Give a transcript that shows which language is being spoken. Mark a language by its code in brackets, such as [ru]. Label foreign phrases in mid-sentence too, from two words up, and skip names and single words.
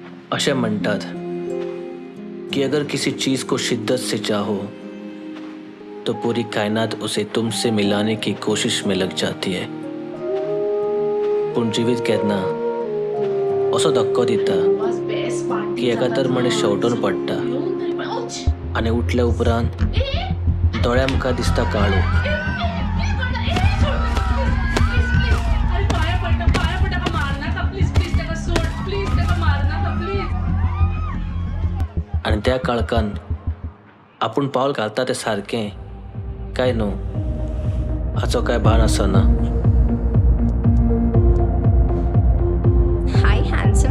[kok] अशे म्हणतात कि [hi] अगर किसी चीज को शिद्दत से चाहो तो पूरी कायनात उसे तुमसे मिलाने की कोशिश में लग जाती है. [kok] पण जीवित केन्ना असो धक्को दिता की एका तर मनीस शेवटून पडटा आणि उठल्या उपरांत दोळे आमकां दिसता काळो. आणि त्या काळकान आपण पावल घालता ते सारकें काय न्हू हाचो काय भान आसना. [en] Hi, handsome.